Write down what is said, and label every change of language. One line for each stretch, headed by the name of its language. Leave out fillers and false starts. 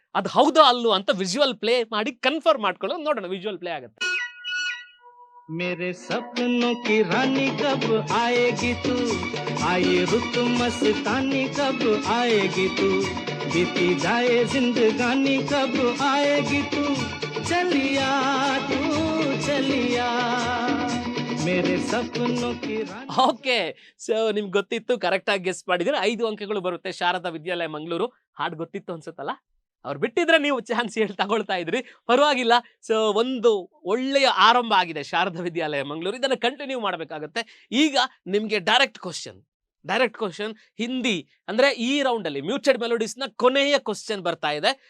Kannada: ಅದು ಹೌದೋ ಅಲ್ಲೋ ಅಂತ ವಿಜುವಲ್ ಪ್ಲೇ ಮಾಡಿ ಕನ್ಫರ್ಮ್ ಮಾಡ್ಕೊಳ್ಳೋದು. ನೋಡೋಣ, ವಿಜುವಲ್ ಪ್ಲೇ ಆಗುತ್ತೆ.
Hindi: मेरे सपनों की रानी कब आएगी तू, आए रुत मस्तानी कब आएगी तू, बीती जाए जिंदगानी कब आएगी तू, चलिया तू चलिया, मेरे सपनों की रानी.
Kannada: ಓಕೆ, ಸೊ ನಿಮ್ಗೆ ಗೊತ್ತಿತ್ತು, ಕರೆಕ್ಟ್ ಆಗಿ ಗೆಸ್ ಮಾಡಿದ್ರೆ 5 ಅಂಕಗಳು ಬರುತ್ತೆ. ಶಾರದಾ ವಿದ್ಯಾಲಯ ಮಂಗಳೂರು ಹಾಡು ಗೊತ್ತಿತ್ತು ಅನ್ಸುತ್ತಲ್ಲ, ಅವ್ರು ಬಿಟ್ಟಿದ್ರೆ ನೀವು ಚಾನ್ಸ್ ತಗೊಳ್ತಾ ಇದ್ರಿ, ಪರವಾಗಿಲ್ಲ. ಸೊ ಒಂದು ಒಳ್ಳೆಯ ಆರಂಭ ಆಗಿದೆ ಶಾರದಾ ವಿದ್ಯಾಲಯ ಮಂಗಳೂರು. ಇದನ್ನು ಕಂಟಿನ್ಯೂ ಮಾಡಬೇಕಾಗತ್ತೆ. ಈಗ ನಿಮ್ಗೆ ಡೈರೆಕ್ಟ್ ಕ್ವಶನ್ ಹಿಂದಿ ಅಂದ್ರೆ ಈ ರೌಂಡ್ ಅಲ್ಲಿ ಮ್ಯೂಟೆಡ್ ಮೆಲೋಡೀಸ್ ನ ಕೊನೆಯ ಕ್ವಶನ್ ಬರ್ತಾ ಇದೆ.